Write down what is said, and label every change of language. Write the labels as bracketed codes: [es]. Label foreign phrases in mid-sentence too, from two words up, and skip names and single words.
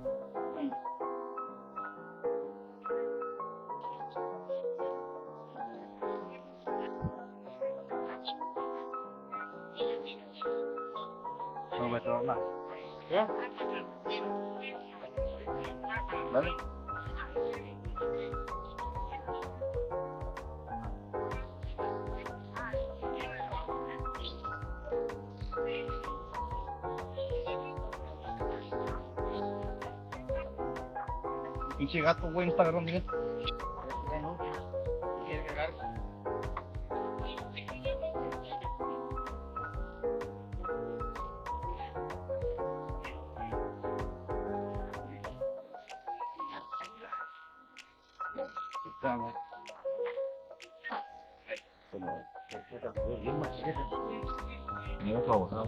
[en] So better or not? Yeah. Ready? [es] Pinche gato, güey, no está agarrando bien. Quiere cagar. Estamos. [vi] Nhớ cầu không?